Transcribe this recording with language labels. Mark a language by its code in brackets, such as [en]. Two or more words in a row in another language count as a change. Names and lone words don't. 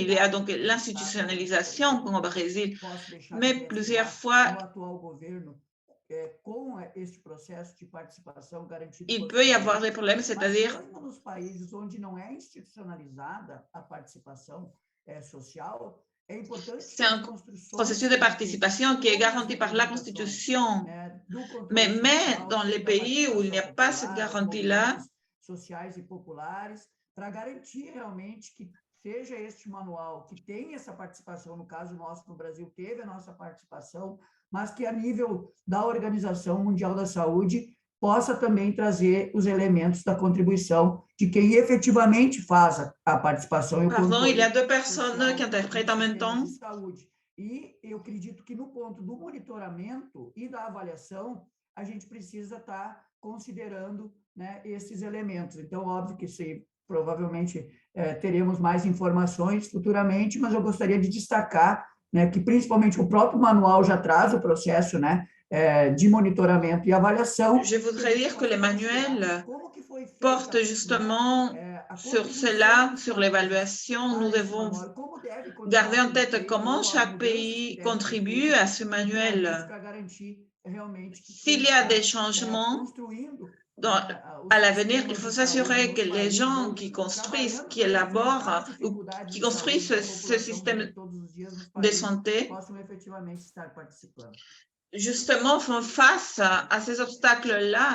[fr] Il y a donc l'institutionnalisation comme au Brésil, mais plusieurs fois, il peut y avoir des problèmes, c'est-à-dire c'est un processus de participation qui est garanti par la Constitution. Mais dans les pays où il n'y a pas cette garantie-là, [pt] para garantir realmente que seja este manual, que tenha essa participação, no caso nosso no Brasil teve a nossa participação, mas que a nível da Organização Mundial da Saúde possa também trazer os elementos da contribuição de quem efetivamente faz a participação. [fr] Pardon, il y a deux personnes qui interprètent en même temps. [pt] E eu acredito que no ponto do monitoramento e da avaliação, a gente precisa estar considerando, né, esses elementos. Então, óbvio que provavelmente teremos mais informações futuramente, mas eu gostaria de destacar, né, que principalmente o próprio manual já traz o processo, né, de monitoramento e avaliação. [fr] Je voudrais dire que le manuel porte justement sur cela, sur l'évaluation. Nous devons garder en tête comment chaque pays contribue à ce manuel. S'il y a des changements à l'avenir, il faut s'assurer que les gens qui construisent, qui élaborent ou qui construisent ce système de santé justement font face à ces obstacles-là.